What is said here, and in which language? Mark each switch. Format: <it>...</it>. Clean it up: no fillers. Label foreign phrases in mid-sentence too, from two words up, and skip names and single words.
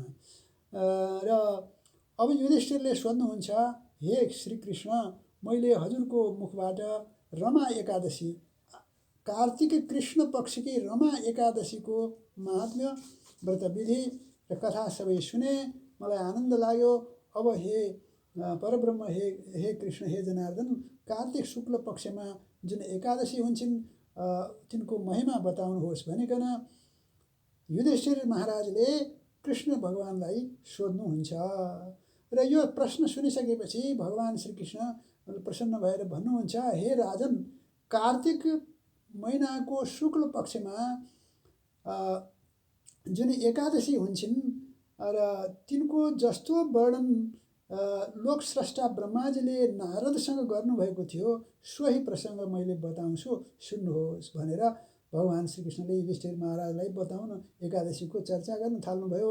<ne>र अब युधिष्ठिरले सोध्नुहुन्छ, हे श्रीकृष्ण, मैले हजुरको मुखबाट रमा एकादशी कार्तिक कृष्ण पक्षकी रमा एकादशीको महात्म्य व्रतविधि र कथा सबै सुने, मलाई आनन्द लाग्यो। अब हे परब्रह्म, हे कृष्ण, हे जनार्दन, कार्तिक शुक्ल पक्षमा जुन एकादशी हुन्छन् तिनको महिमा बताउनुहोस् भनिकन युधिष्ठिर महाराजले कृष्ण भगवानलाई सोध्नुहुन्छ। र यो प्रश्न सुनिसकेपछि भगवान श्रीकृष्ण प्रसन्न भएर भन्नुहुन्छ, हे राजन, कार्तिक महिनाको शुक्ल पक्षमा जुन एकादशी हुन्छन् र तिनको जस्तो वर्णन लोकस्रष्टा ब्रह्माजीले नारदसँग गर्नुभएको थियो सोही प्रसङ्ग मैले बताउँछु, सुन्नुहोस् भनेर भगवान श्रीकृष्णले युधिष्ठिर महाराजलाई बताउन एकादशीको चर्चा गर्न थाल्नुभयो।</ne>